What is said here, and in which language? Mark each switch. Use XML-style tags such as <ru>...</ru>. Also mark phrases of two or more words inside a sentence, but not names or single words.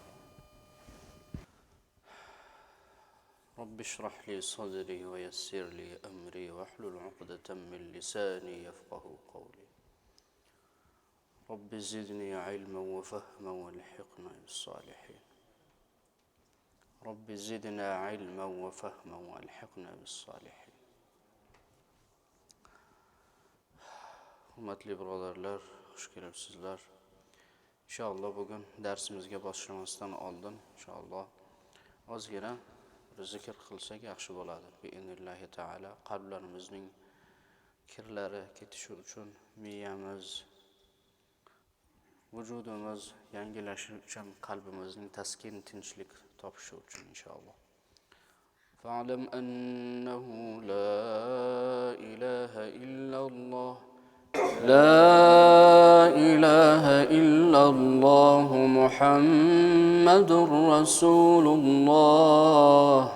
<ar>رب اشرح لي صدري ويسر لي أمري واحلل عقدة من لساني يفقه قولي. رب زدني علما وفهما والحقنا بالصالحين. رب زدنا علما وفهما والحقنا بالصالحين.</ar> <uz>Hurmatli birodarlar, xush kelibsizlar. Inshaalloh bugun darsimizga boshlamasdan oldin inshaalloh ozgina bir zikr qilsak yaxshi bo'ladi.</uz> <ar>بإذن الله تعالى</ar> <uz>qalblarimizning kirlari ketishi uchun, miyamiz, vujudimiz yangilashi uchun, qalbimizning taskin, tinchlik topishi uchun inshaalloh.</uz> <ar>فاعلم أنه لا إله إلا الله لا إله إلا الله محمد رسول الله</ar>